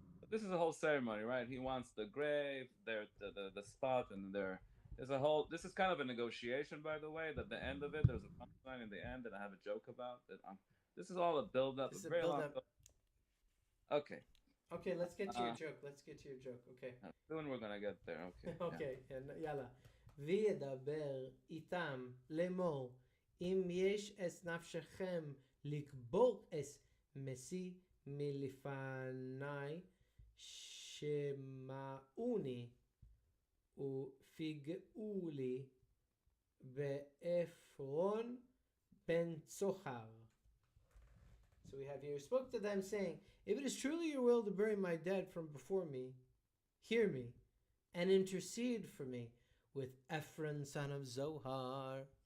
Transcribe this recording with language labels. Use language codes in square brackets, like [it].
[en] This is a whole ceremony, right? He wants the grave, the spot, and there's a whole. This is kind of a negotiation, by the way. At the end of it, there's a punchline in the end that I have a joke about. This is all a build-up. This is a a very long. build-up. Okay. Okay, let's get to your joke. Okay. Soon we're gonna get there. Okay. Okay, יאללה. [he] וידבר איתם לאמור, אם יש את נפשכם לקבור את מסי מלפני, שמעוני ופיגעו לי בעפרון בן צוחר. [en] So we have here, spoke to them saying, if it is truly your will to bury my dead from before me, hear me, and intercede for me with Ephron son of Zohar.